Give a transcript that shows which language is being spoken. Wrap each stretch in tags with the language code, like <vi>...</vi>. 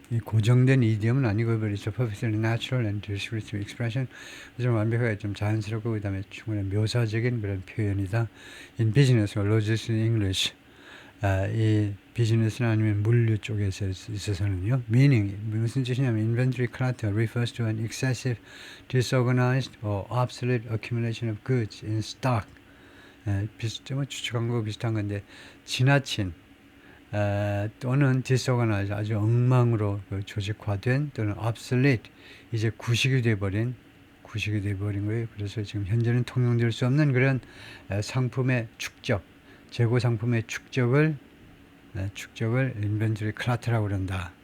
<ko>이 고정된</ko> <en>idiom은 아니고, but it's a perfectly natural and descriptive expression.</en> <ko>좀 완벽하게 좀 자연스럽고 그다음에 충분히 묘사적인 그런 표현이다.</ko> <en>In business or logistics English,</en> <ko>이 비즈니스나 아니면 물류 쪽에 있어서는요.</ko> <en>Meaning,</en> <ko>무슨 뜻이냐면</ko> <en>inventory clutter refers to an excessive, disorganized or obsolete accumulation of goods in stock.</en> <ko>비슷한 추측한 거 비슷한 건데 지나친 또는 disorganized, 아주 엉망으로 조직화된, 또는 obsolete, 이제 구식이 돼버린 거예요. 그래서 지금 현재는 통용될 수 없는 그런 상품의 축적, 재고 상품의 축적을 인벤토리 클러터라고 그런다.</ko>